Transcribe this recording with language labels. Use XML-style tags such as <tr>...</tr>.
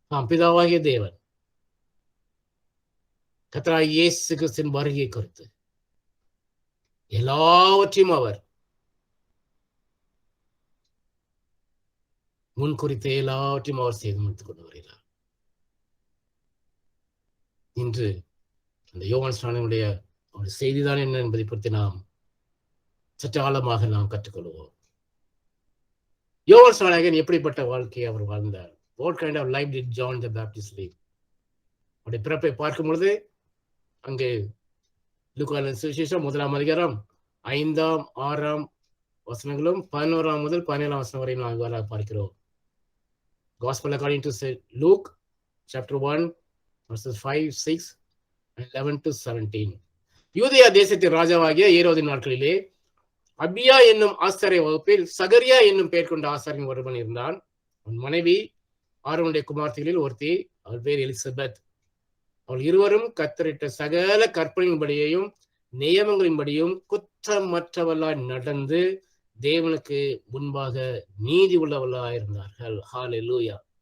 <ta>பிதாவாகிய தேவன் கர்த்தராகிய இயேசு கிறிஸ்துவின் வருகையை குறித்து எல்லாவற்றையும் அவர் முன் குறித்த எல்லாவற்றையும் அவர் செய்து முடித்துக் கொண்டு வருகிறார். இன்று அந்த யோவான் ஸ்நானனுடைய செய்திதான் என்ன என்பதை பற்றி நாம் சற்று ஆழமாக நாம் கற்றுக்கொள்வோம். யோவான் ஸ்நானகன் எப்படிப்பட்ட வாழ்க்கையை அவர் வாழ்ந்தார்?</ta> <en>What kind of life did John the Baptist live?</en> <ta>அவருடைய பிறப்பை பார்க்கும் பொழுது அங்கு லூக்கா சுவிசேஷம் 1-ம் 5, 6 வசனங்களும் 11 முதல் 17 வசனம் வரை நாம் பார்க்கிறோம்.</ta> <en>Gospel according to Luke chapter 1 verses 5, 6 and 11-17.</en> <ta>யூதேயா தேசத்தின் ராஜாவாகிய ஏரோதின் நாட்களிலே அபியா என்னும் ஆசாரிய வகுப்பில் சகரியா என்னும் பெயர் கொண்ட ஆசாரியன் ஒருவன் இருந்தான். அவன் மனைவி ஆரோனுடைய குமார்த்திகளில் ஒருத்தி, அவள் பேர் எலிசபெத். அவள் இருவரும் கர்த்தரிட்ட சகல கற்பனையின்படியையும் நியமங்களின்படியும் குற்றமற்றவளாய் நடந்து தேவனுக்கு முன்பாக நீதி உள்ளவளாய் இருந்தார்கள். ஹல்லேலூயா.</ta>